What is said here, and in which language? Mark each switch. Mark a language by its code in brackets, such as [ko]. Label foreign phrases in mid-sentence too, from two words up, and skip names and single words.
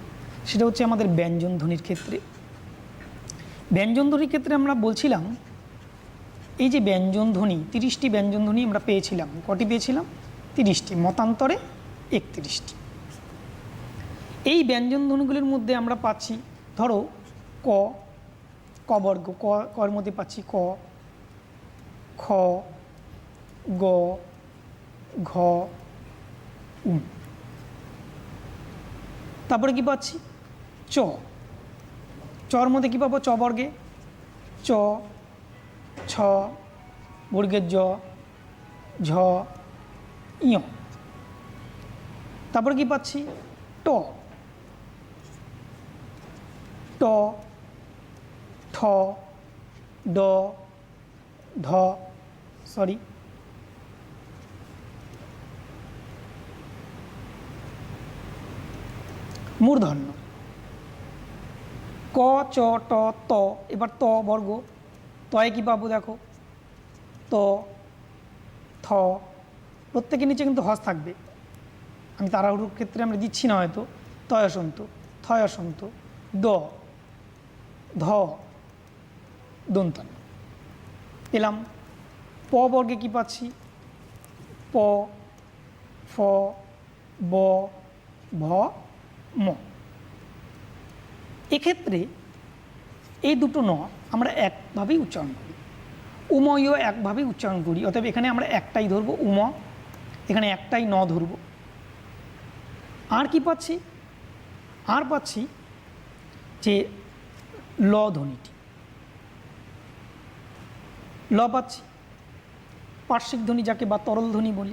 [bn] সেটা হচ্ছে আমাদের ব্যঞ্জন ধ্বনির ক্ষেত্রে। ব্যঞ্জন ধ্বনির ক্ষেত্রে আমরা বলছিলাম এই যে ব্যঞ্জন ধ্বনি, 30টি ব্যঞ্জন ধ্বনি আমরা পেয়েছিলাম। কটি পেয়েছিলাম? 30টি, মতান্তরে 31টি। এই ব্যঞ্জন ধ্বনিগুলির মধ্যে আমরা পাচ্ছি, ধরো ক, ক বর্গ, কর মধ্যে পাচ্ছি ক, খ, গ, ঘ, উম। তারপরে কি পাচ্ছি? চ, চর মধ্যে কী পাবো? চ বর্গে চ, ছ, বর্গের জ, ঝ, ইয়। তারপরে কি পাচ্ছি? ট, ট, ঠ, ড, ঢ, সরি মূর্ধন্য, ক, চ, ট, ত। এবার ত বর্গ, তয়ে কী পাবো? দেখো ত, থ, প্রত্যেকের নিচে কিন্তু হস থাকবে। আমি তাড়াহুড়োর ক্ষেত্রে আমরা দিচ্ছি না হয়তো। তয়সন্ত, থয়সন্ত, দ, ধ, দন্তান্ন পেলাম। প বর্গে কী পাচ্ছি? প, ফ, ব, ভ, ম। এক্ষেত্রে এই দুটো ন আমরা একভাবেই উচ্চারণ করি, উময়ও একভাবেই উচ্চারণ করি। অতএব এখানে আমরা একটাই ধরবো উম, এখানে একটাই ন ধরব। আর কি পাচ্ছি? আর পাচ্ছি যে ল ধ্বনিটি, ল পাচ্ছি, পার্শ্বিক ধ্বনি যাকে বা তরল ধ্বনি বলি।